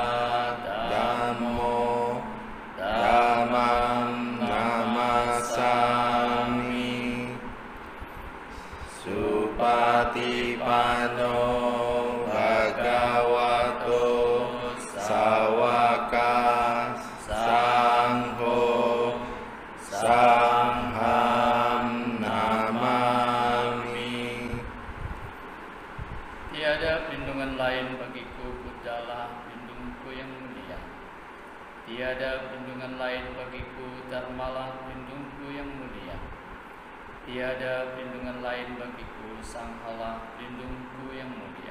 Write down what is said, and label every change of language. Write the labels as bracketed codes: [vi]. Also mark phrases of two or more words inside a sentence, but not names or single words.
[pi] Dhammo Dhammam Namasami Supatipano Bhagavato Sawaka Sangho Sangham Namami. [id] Tiada perlindungan lain bagiku, Buddhalah pelindungku yang mulia. Tiada perlindungan lain bagiku, Dharmalah pelindungku yang mulia. Tiada perlindungan lain bagiku, Sanghalah pelindungku yang mulia.